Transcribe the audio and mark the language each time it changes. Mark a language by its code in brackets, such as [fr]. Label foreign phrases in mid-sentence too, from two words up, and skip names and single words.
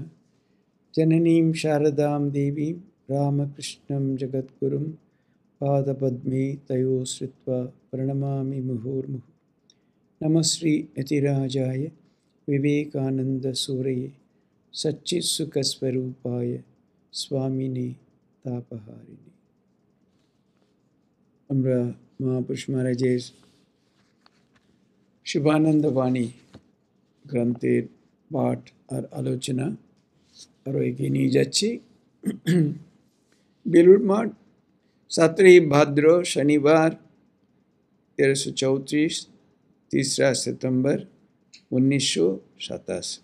[sa] जननीं शारदां देवीं रामकृष्णं जगद्गुरुं पादपद्मे तयो श्रुत्वा प्रणमामि मुहुर्मुहुः। नमः श्री यतिराजाय विवेकानन्दसूरये सच्चित्सुखस्वरूपाय स्वामिने तापहारिणे। [bn] আমরা মহাপুরুষ মহারাজের শিবানন্দ বাণী গ্রন্থের পাঠ আর আলোচনা আরও এগিয়ে নিয়ে যাচ্ছি। বেলুড় মঠ 17 ভাদ্র শনিবার 1334 3 सितंबर 1987।